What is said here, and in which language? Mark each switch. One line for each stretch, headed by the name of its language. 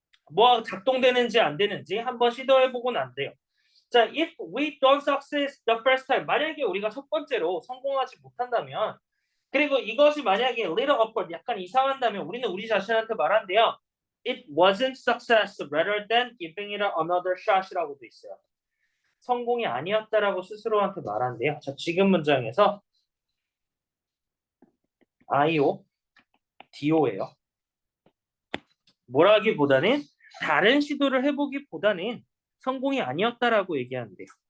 Korean: 뭐가 작동되는지 안 되는지 한번 시도해보고 난대요. 자,
English: if we don't success the first time,
Korean: 만약에 우리가 첫 번째로 성공하지 못한다면, 그리고 이것이 만약에
English: little awkward,
Korean: 약간 이상한다면 우리는 우리 자신한테 말한대요.
English: It wasn't success rather than giving it another shot
Korean: 이라고 돼 있어요. 성공이 아니었다라고 스스로한테 말한대요. 자, 지금 문장에서 IO, DO예요. 뭐라기보다는 다른 시도를 해보기보다는 성공이 아니었다라고 얘기하는데요.